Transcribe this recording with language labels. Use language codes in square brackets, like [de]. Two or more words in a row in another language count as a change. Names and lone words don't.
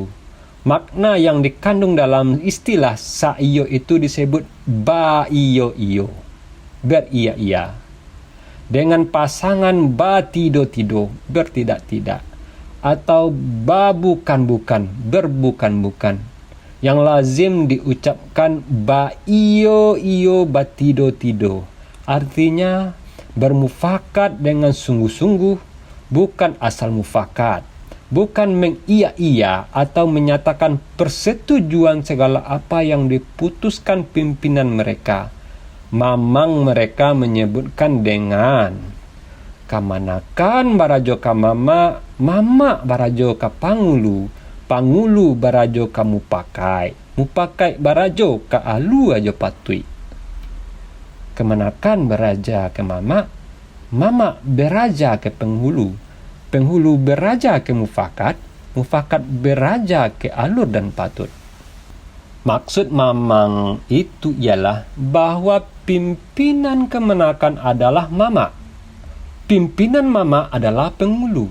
[id] Makna yang dikandung dalam istilah saio itu disebut [min] ba iyo iyo, [id] beria-ia. Dengan pasangan [min] ba tido-tido, [id] bertidak-tidak. Atau [min] ba bukan-bukan, [id] berbukan-bukan, yang lazim diucapkan [min] ba iyo iyo ba tido-tido. [id] Artinya bermufakat dengan sungguh-sungguh, bukan asal mufakat, bukan mengiya-iya atau menyatakan persetujuan segala apa yang diputuskan pimpinan mereka. Mamang mereka menyebutkan dengan [min] kamanakan barajo ka mama, mama barajo ka pangulu, pangulu barajo ka mupakai, mupakai barajo ka alu ajo patui. [id] Kemanakan beraja ke mama, mama beraja ke penghulu, penghulu beraja ke mufakat, mufakat beraja ke alur dan patut. Maksud mamang itu ialah bahwa pimpinan kemenakan adalah mama. Pimpinan mama adalah penghulu.